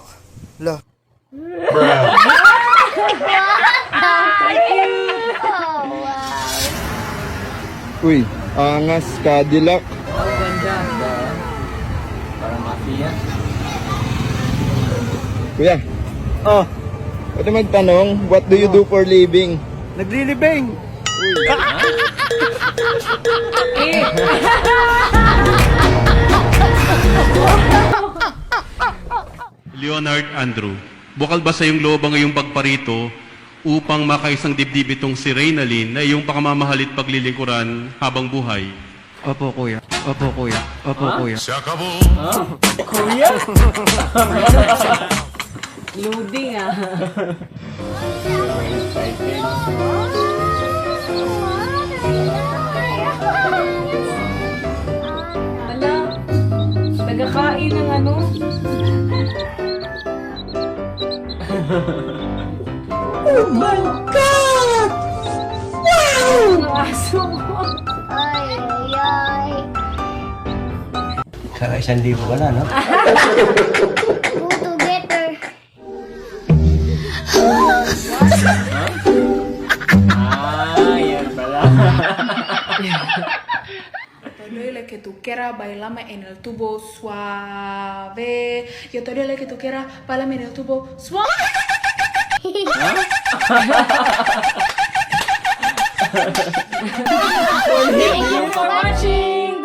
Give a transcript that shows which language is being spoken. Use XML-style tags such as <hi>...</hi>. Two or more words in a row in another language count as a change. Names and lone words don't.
<tl>La. Uy, angas, Cadillac. Oh, ganda. Parang mafia. Kuya. Oh, Pwede magtanong,</tl> <en>what do you do for living?</en> <tl>naglilibing. Leonard Andrew, bukal ba sa iyong loob ang iyong pagparito upang makaisang dibdib itong si Reynalyn na iyong pakamamahalit paglilingkuran habang buhay? Opo, kuya. Opo, kuya. Opo, kuya.</tl> <es>Se acabó.</es> <tl>Kuya?</tl> <en>Loading ah. Excited.</en> <tl>Ala, nagkakain ng ano?</tl> <en>Oh my God! Wow!</en> <tl>Ang aso mo. Ay, ay, ay. Kaka 1,000 ka na, no?</tl> <en>Go together.</en> <tl>Yan pala.</tl> <es>Todo lo que tú quieras, bailame en el tubo suave. Yo todo lo que tú quieras, bailame en el tubo suave.</es> <en>Thank you for watching.</en>